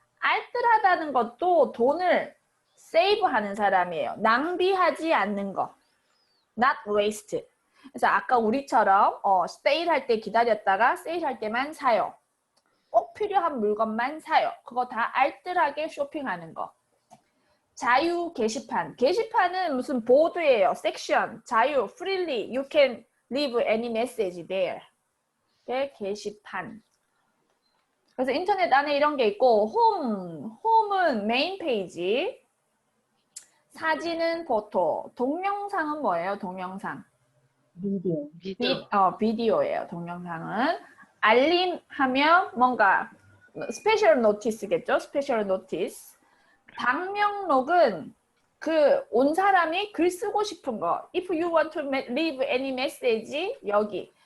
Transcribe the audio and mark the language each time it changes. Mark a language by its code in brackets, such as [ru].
[ko] 알뜰하다는 것도 돈을 세이브하는 사람이에요. 낭비하지 않는 거. [en] not waste. [ko] 그래서 아까 우리처럼 세일할 때 기다렸다가 세일할 때만 사요. 꼭 필요한 물건만 사요. 그거 다 알뜰하게 쇼핑하는 거. 자유 게시판. 게시판은 무슨 보드예요. 섹션, 자유, [en] freely, you can leave any message there. [ko] 네, 게시판. 그래서 인터넷 안에 이런 게 있고, 홈은 메인 페이지. 사진은 포토. 동영상은 뭐예요? 동영상. [en] Video. [ko] 비디오예요. 동영상은. 알림하면 뭔가 스페셜 노티스겠죠? 스페셜 노티스. 방명록은 그 온 사람이 글 쓰고 싶은 거. [en] If you want to leave any message, [ko] 여기.